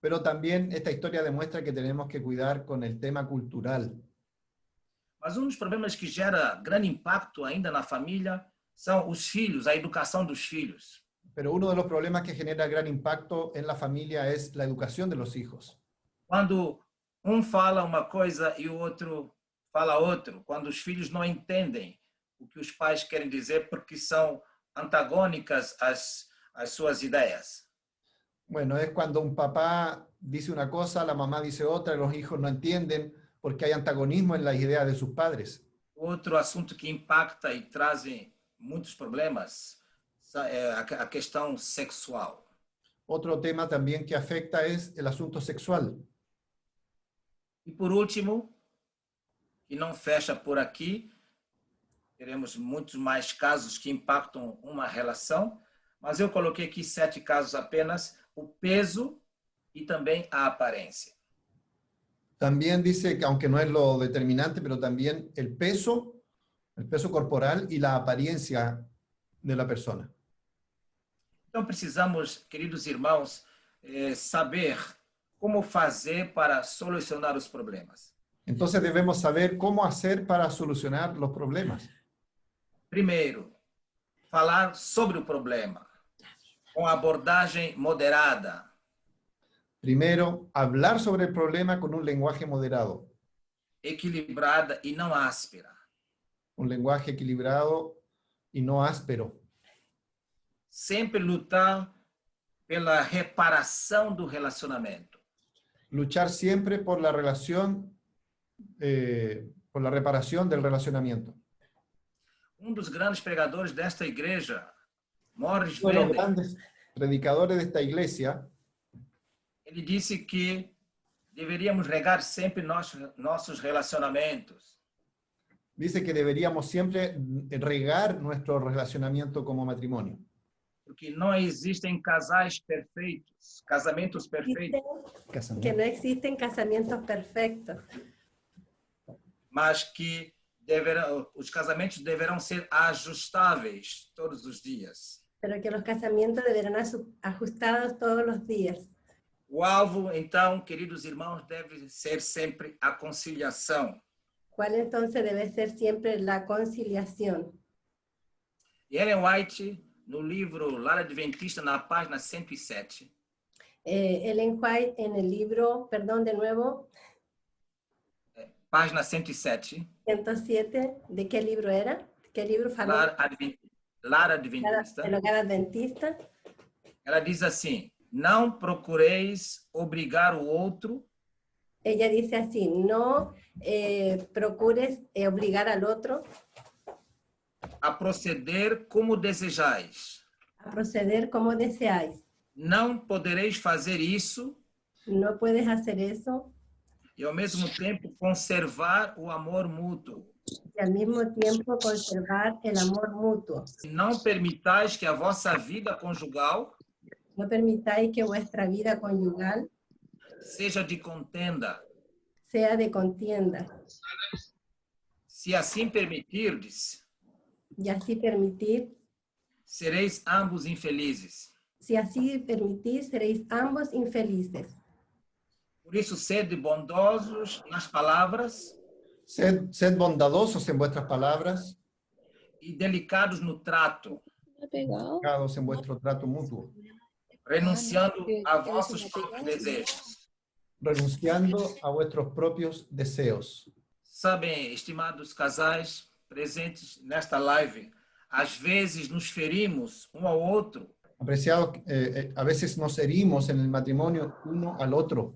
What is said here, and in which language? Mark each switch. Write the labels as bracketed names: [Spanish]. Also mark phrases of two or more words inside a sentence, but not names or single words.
[Spanish] Pero también esta historia demuestra que tenemos que cuidar con el tema cultural. [Portuguese] Mas um dos problemas que gera grande impacto ainda na família são os filhos, a educação dos filhos. [Spanish] Pero uno de los problemas que genera gran impacto en la familia es la educación de los hijos. [Portuguese] Quando um fala uma coisa e o outro fala outro, quando os filhos não entendem o que os pais querem dizer porque são antagônicas às suas ideias. [Spanish] Bueno, es cuando un papá dice una cosa, la mamá dice otra, y los hijos no entienden porque hay antagonismo en las ideas de sus padres. [Portuguese] Outro assunto que impacta e traz muitos problemas é a questão sexual. [Spanish] Otro tema también que afecta es el asunto sexual. [Portuguese] E por último, que não fecha por aqui, teremos muitos mais casos que impactam uma relação, mas eu coloquei aqui 7 casos apenas, o peso e também a aparência. [Spanish] También dice que, aunque no es lo determinante, pero también el peso corporal y la apariencia de la persona. [Portuguese] Então precisamos, queridos irmãos, saber como fazer para solucionar os problemas. [Spanish] Entonces debemos saber cómo hacer para solucionar los problemas. [Portuguese] Primeiro, falar sobre o problema, com abordagem moderada. [Spanish] Primero, hablar sobre el problema con un lenguaje moderado, [Portuguese] Equilibrada e não áspera. [Spanish] un lenguaje equilibrado y no áspero. [Portuguese] Sempre lutar pela reparação do relacionamento. [Spanish] Luchar siempre por la relación, por la reparación del relacionamiento. [Portuguese] Um dos grandes pregadores desta igreja, Morris [Spanish] Uno de los Vender, grandes predicadores de esta iglesia, [Portuguese] ele disse que deveríamos regar sempre nossos relacionamentos. [Spanish] dice que deberíamos siempre regar nuestro relacionamiento como matrimonio. [Portuguese] Porque não existem casais perfeitos, casamentos perfeitos, [Spanish] Que no existen casamientos perfectos, [Portuguese] mas que os casamentos deverão ser ajustáveis todos os dias. [Spanish] pero que los casamientos deberán ajustados todos los días. [Portuguese] O alvo, então, queridos irmãos, deve ser sempre a conciliação. [Spanish] ¿Cuál entonces debe ser siempre la conciliación? [Portuguese] E Ellen White, no livro Lar Adventista, na página 107, [Spanish] Ellen White en el libro, perdón de nuevo, página 107, 107, ¿de qué libro era? ¿Qué libro falou? Lar Adventista, El Hogar Adventista. [Portuguese] ela diz assim: não procureis obrigar o outro [Spanish] Ella dice así, no procures obligar al otro [Portuguese] a proceder como desejais. [Spanish] a proceder como deseáis. [Portuguese] Não podereis fazer isso [Spanish] No puedes hacer eso [Portuguese] e, ao mesmo tempo, conservar o amor mútuo. [Spanish] y al mismo tiempo conservar el amor mutuo. [Portuguese] Não permitais que a vossa vida conjugal [Spanish] No permitáis que vuestra vida conyugal [Portuguese] seja de contenda. [Spanish] sea de contienda, [Portuguese] Se assim permitirdes, [Spanish] y así permitir, [Portuguese] sereis ambos infelizes. [Spanish] si así permitís, seréis ambos infelices. [Portuguese] Por isso, sede bondosos nas palavras [Spanish] Sed bondadosos en vuestras palabras, [Portuguese] e delicados no trato, [Spanish] educados en vuestro trato mutuo, [Portuguese] renunciando a vossos próprios desejos. [Spanish] renunciando a vuestros propios deseos. [Portuguese] Sabem, estimados casais presentes nesta live, às vezes nos ferimos um ao outro [Spanish] Apreciados, a veces nos herimos en el matrimonio uno al otro